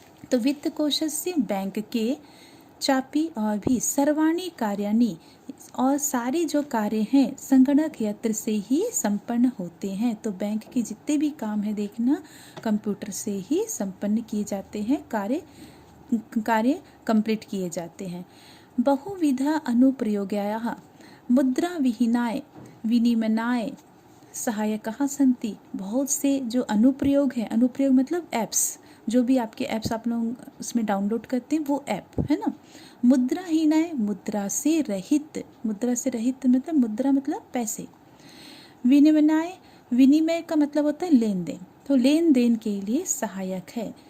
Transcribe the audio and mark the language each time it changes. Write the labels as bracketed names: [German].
[Hindi] तो वित्त कोशस्य बैंक के चापी और भी [Sanskrit] सर्वाणी कार्याणि, [Hindi] और सारे जो कार्य हैं संगणक यंत्र से ही संपन्न होते हैं। तो बैंक के जितने भी काम है देखना कंप्यूटर से ही संपन्न किए जाते हैं, कार्य कंप्लीट किए जाते हैं। [Sanskrit] बहुविधा अनुप्रयोगाः मुद्रा विहीनाय विनिमयाय सहायकाः सन्ति। [Hindi] बहुत से जो अनुप्रयोग है, अनुप्रयोग मतलब ऐप्स, जो भी आपके ऐप्स आप लोग उसमें डाउनलोड करते हैं वो ऐप है ना। मुद्राहीनाय मुद्रा से रहित, मुद्रा से रहित मतलब मुद्रा मतलब पैसे। विनिमयाय, विनिमय का मतलब होता है लेन देन, तो लेन देन के लिए सहायक है।